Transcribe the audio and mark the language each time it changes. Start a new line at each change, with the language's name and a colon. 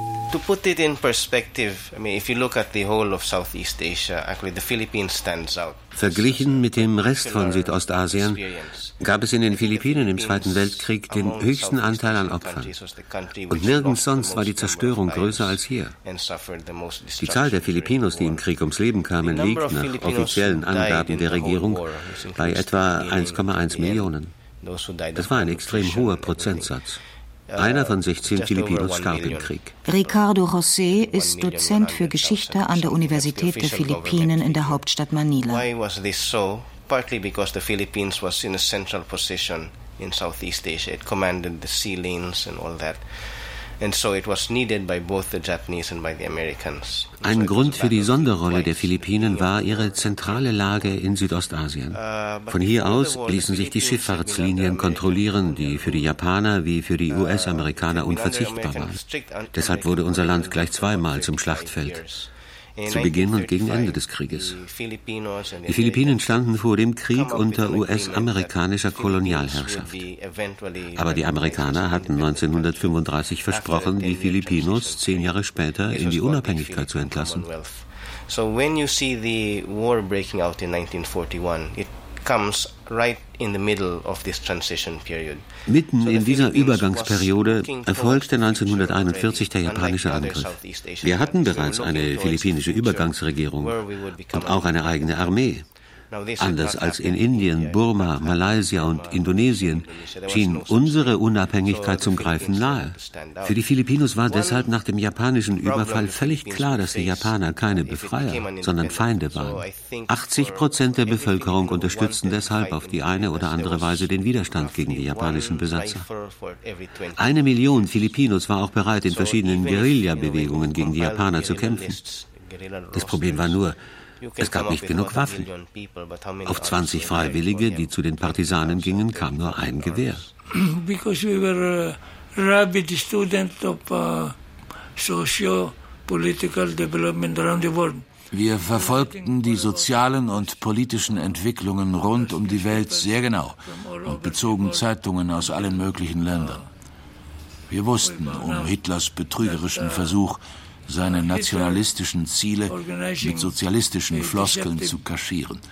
English: To put it in perspective, I mean, if you look at the whole of Southeast Asia, actually the Philippines stands out.
German: Verglichen mit dem Rest von Südostasien gab es in den Philippinen im Zweiten Weltkrieg den höchsten Anteil an Opfern. Und nirgends sonst war die Zerstörung größer als hier. Die Zahl der Filipinos, die im Krieg ums Leben kamen, liegt nach offiziellen Angaben der Regierung bei etwa 1,1 Millionen. Das war ein extrem hoher Prozentsatz. Einer von 16 Filipinos starb im Krieg. Ricardo José ist Dozent für Geschichte an der Universität der Philippinen in der Hauptstadt Manila.
English: Why was this so? Partly because the Philippines was in a central position in Southeast Asia. It commanded the sea lanes and all that. And so it was needed by both the Japanese and by the Americans.
German: Ein Grund für die Sonderrolle der Philippinen war ihre zentrale Lage in Südostasien. Von hier aus ließen sich die Schifffahrtslinien kontrollieren, die für die Japaner wie für die US-Amerikaner unverzichtbar waren. Deshalb wurde unser Land gleich zweimal zum Schlachtfeld. Zu Beginn und gegen Ende des Krieges. Die Philippinen standen vor dem Krieg unter US-amerikanischer Kolonialherrschaft. Aber die Amerikaner hatten 1935 versprochen, die Philippinos 10 Jahre später in die Unabhängigkeit zu entlassen.
English: So when you see the war breaking out in 1941, it comes right in the middle of this transition period.
German: Mitten in dieser Übergangsperiode erfolgte 1941 der japanische Angriff. Wir hatten bereits eine philippinische Übergangsregierung und auch eine eigene Armee. Anders als in Indien, Burma, Malaysia und Indonesien schien unsere Unabhängigkeit zum Greifen nahe. Für die Philippinos war deshalb nach dem japanischen Überfall völlig klar, dass die Japaner keine Befreier, sondern Feinde waren. 80% der Bevölkerung unterstützten deshalb auf die eine oder andere Weise den Widerstand gegen die japanischen Besatzer. 1 Million Philippinos war auch bereit, in verschiedenen Guerilla-Bewegungen gegen die Japaner zu kämpfen. Das Problem war nur, es gab nicht genug Waffen. Auf 20 Freiwillige, die zu den Partisanen gingen, kam nur ein Gewehr.
English: Because we were rabid student of socio-political development around the world.
German: Wir verfolgten die sozialen und politischen Entwicklungen rund um die Welt sehr genau und bezogen Zeitungen aus allen möglichen Ländern. Wir wussten um Hitlers betrügerischen Versuch, seine nationalistischen Ziele mit sozialistischen Floskeln zu kaschieren.